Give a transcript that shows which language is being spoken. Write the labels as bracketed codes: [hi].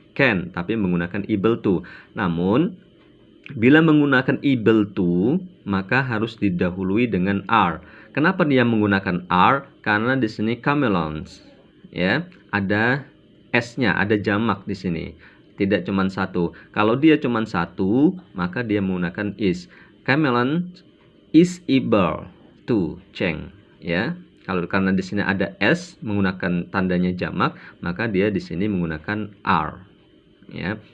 [id] can, tapi menggunakan able to. Namun bila menggunakan able to, maka harus didahului dengan are. Kenapa dia menggunakan are? Karena di sini chameleons, ya, ada s-nya, ada jamak di sini. Tidak cuma satu. Kalau dia cuma satu, maka dia menggunakan is. [en] Chameleon is able to change, ya. [id] Kalau karena di sini ada s menggunakan tandanya jamak, maka dia di sini menggunakan are, ya.